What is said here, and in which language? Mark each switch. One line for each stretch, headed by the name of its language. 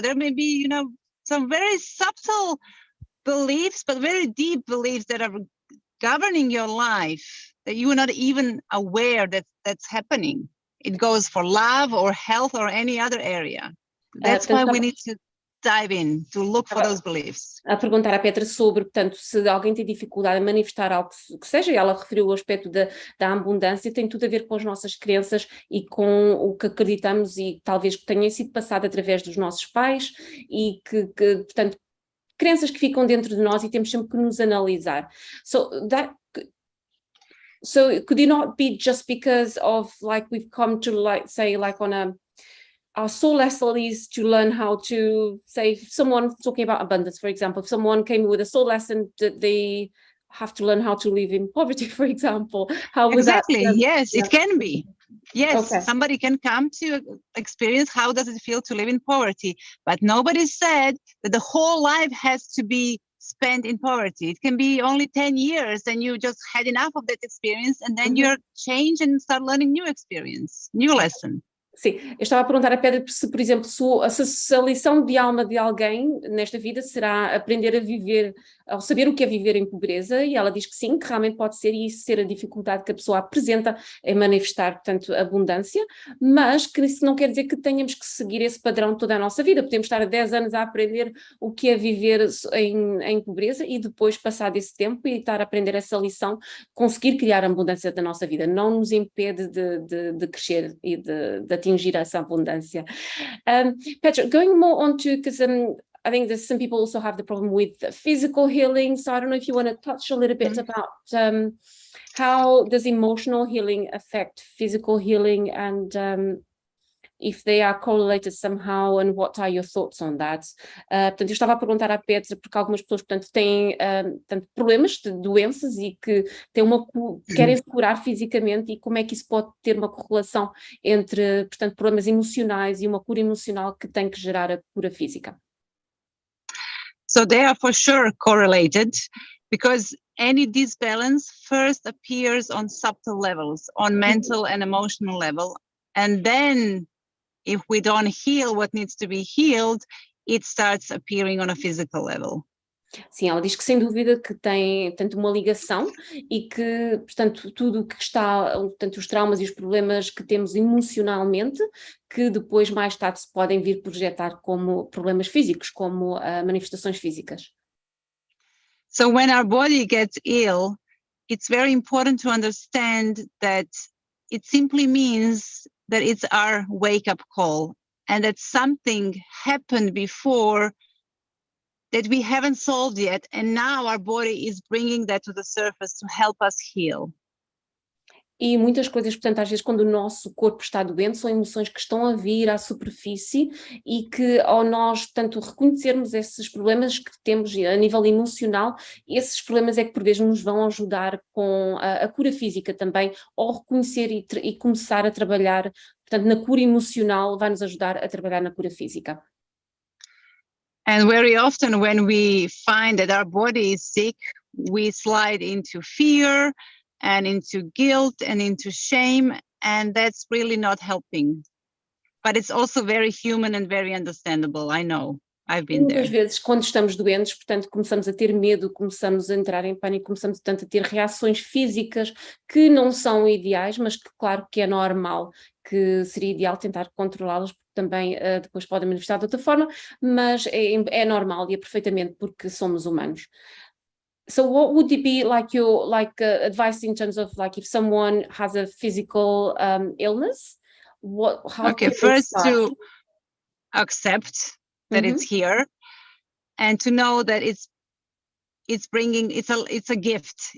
English: There may be, you know, some very subtle beliefs, but very deep beliefs that are governing your life that you are not even aware that that's happening. It goes for love or health or any other area. That's why we need to dive in, to look for those beliefs.
Portuguese: A perguntar à Petra sobre, portanto, se alguém tem dificuldade em manifestar algo que seja, ela referiu o aspecto da abundância, tem tudo a ver com as nossas crenças e com o que acreditamos e talvez que tenha sido passado através dos nossos pais e que portanto, crenças que ficam dentro de nós e temos sempre que nos analisar.
English: So could it not be just because of, like, we've come to, like, say, like, on our soul lesson is to learn how to, say, if someone talking about abundance, for example, if someone came with a soul lesson that they have to learn how to live in poverty, for example, how would exactly that, yes, it can be. Yes, okay. Somebody can come to experience how does it feel to live in poverty, but nobody said that the whole life has to be spent in poverty. It can be only 10 years and you just had enough of that experience and then you're changed and start learning new experience, new lesson.
Portuguese: Sim, eu estava a perguntar a Petra se, por exemplo, se a lição de alma de alguém nesta vida será aprender a viver, ou saber o que é viver em pobreza, e ela diz que sim, que realmente pode ser, e isso ser a dificuldade que a pessoa apresenta em manifestar, portanto, abundância, mas que isso não quer dizer que tenhamos que seguir esse padrão toda a nossa vida. Podemos estar há 10 anos a aprender o que é viver em pobreza e depois, passado esse tempo e estar a aprender essa lição, conseguir criar a abundância da nossa vida. Não nos impede de crescer e de atingir essa abundância.
English: Petra, going more on to, because I think that some people also have the problem with physical healing, so I don't know if you want to touch a little bit about how does emotional healing affect physical healing, and if they are correlated somehow, and what are your thoughts on that?
Portuguese: Portanto, eu estava a perguntar à Petra, porque algumas pessoas, portanto, têm problemas de doenças e que têm querem se curar fisicamente, e como é que isso pode ter uma correlação entre, portanto, problemas emocionais e uma cura emocional que tem que gerar a cura física?
English: So they are for sure correlated, because any disbalance first appears on subtle levels, on mental and emotional level, and then if we don't heal what needs to be healed, it starts appearing on a physical level.
Portuguese: Sim, ela diz que sem dúvida que tem, tanto uma ligação e que, portanto, tudo o que está, portanto, os traumas e os problemas que temos emocionalmente, que depois mais tarde se podem vir projetar como problemas físicos, como manifestações físicas.
English: So when our body gets ill, it's very important to understand that it simply means that it's our wake-up call, and that something happened before that we haven't solved yet, and now our body is bringing that to the surface to help us heal.
Portuguese: E muitas coisas, portanto, às vezes quando o nosso corpo está doente, são emoções que estão a vir à superfície e que, ao nós, portanto, reconhecermos esses problemas que temos a nível emocional, esses problemas é que por vezes nos vão ajudar com a cura física também, ou reconhecer e começar a trabalhar, portanto, na cura emocional vai nos ajudar a trabalhar na cura física.
English: And very often when we find that our body is sick, we slide into fear and into guilt and into shame, and that's really not helping. But it's also very human and very understandable. I know, I've been there.
Portuguese: Muitas vezes, quando estamos doentes, portanto, começamos a ter medo, começamos a entrar em pânico, começamos, portanto, a ter reações físicas que não são ideais, mas que, claro, que é normal, que seria ideal tentar controlá-las, porque também depois podem manifestar de outra forma, mas é normal e é perfeitamente porque somos humanos.
English: So what would it be like your advice in terms of like if someone has a physical illness, how Okay, can they first start? to accept that it's here, and to know that it's a gift.